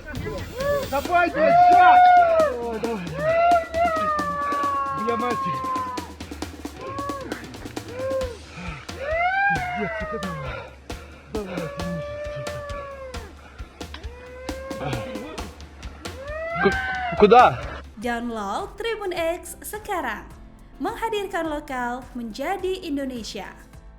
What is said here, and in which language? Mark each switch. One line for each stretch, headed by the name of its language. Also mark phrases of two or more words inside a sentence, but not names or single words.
Russian: Давай, блядь, сейчас. Давай. Бля, мальчик. Пиздец, это давай. Давай, тяни. Куда?
Indonesian: Download Tribun X sekarang. Menghadirkan lokal menjadi Indonesia.